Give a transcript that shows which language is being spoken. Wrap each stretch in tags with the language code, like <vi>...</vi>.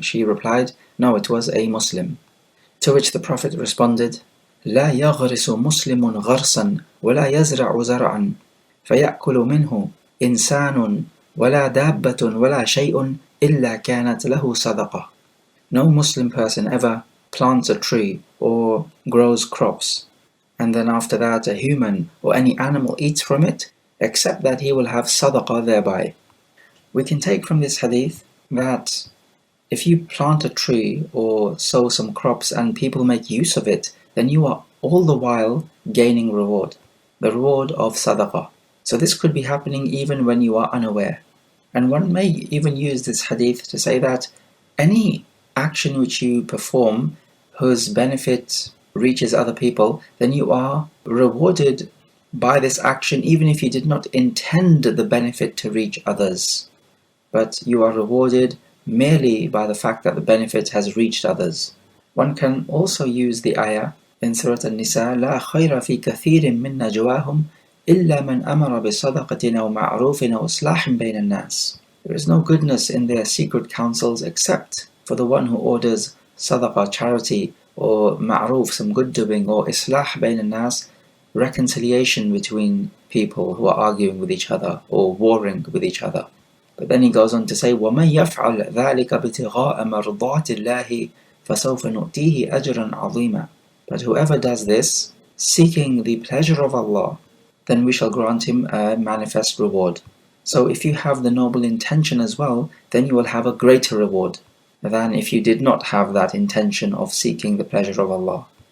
<en>She replied, no, it was a Muslim. To which the Prophet responded,</en> <ar>لا يغرس مسلم غرسا ولا يزرع زرعا فيأكل منه إنسان ولا دابة ولا شيء إلا كانت له صدقة.</ar> <en>No Muslim person ever plants a tree or grows crops, and then after that a human or any animal eats from it, except that he will have sadaqah thereby. We can take from this hadith that if you plant a tree or sow some crops and people make use of it, then you are all the while gaining reward, the reward of sadaqah. So this could be happening even when you are unaware. And one may even use this hadith to say that any action which you perform whose benefit reaches other people, then you are rewarded by this action even if you did not intend the benefit to reach others. But you are rewarded merely by the fact that the benefit has reached others. One can also use the ayah in Surah An-Nisa,</en> <ar>لا خير في كثير من نجواهم إلا من أمر بصدقة أو معروف أو إصلاح بين الناس.</ar> <en>There is no goodness in their secret counsels except for the one who orders sadaqah, charity, or ma'roof, some good doing, or islah bayn al-nas, reconciliation between people who are arguing with each other or warring with each other. But then he goes on to say,</en> <ar>وَمَنْ يَفْعَلْ ذَلِكَ ابْتِغَاءَ مَرْضَاتِ اللَّهِ فَسَوْفَ نُؤْتِيهِ أَجْرًا عَظِيمًا.</ar> <en>But whoever does this, seeking the pleasure of Allah, then we shall grant him a manifest reward. So if you have the noble intention as well, then you will have a greater reward than if you did not have that intention of seeking the pleasure of Allah.</en>